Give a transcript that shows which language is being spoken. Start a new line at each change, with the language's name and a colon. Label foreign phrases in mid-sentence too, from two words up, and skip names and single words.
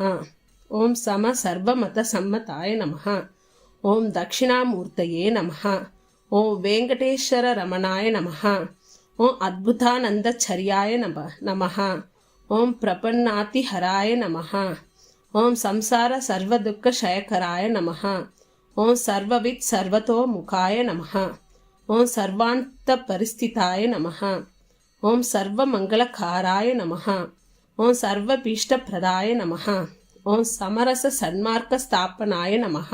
Sanskrit: ఓం సమ సర్వమత సమ్మతాయ నమః. ఓం దక్షిణామూర్తయే నమః. ఓం వెంకటేశ్వర రమణాయ నమః. ఓం అద్భుతానందచర్యాయ నమః. ఓం ప్రపన్నాతిహరాయ నమః. ஓம் சம்சார சர்வதுக்க ஷயக்கராய நமஹ. ஓம் சர்வவித் சர்வதோமுகாய நமஹ. ஓம் சர்வாந்த பரிஸ்திதாய நமஹ. ஓம் சர்வமங்களகாராய நமஹ. ஓம் சர்வபீஷ்டப்பிரதாய நமஹ. ஓம் சமரச சன்மார்க்க ஸ்தாபனாய நமஹ.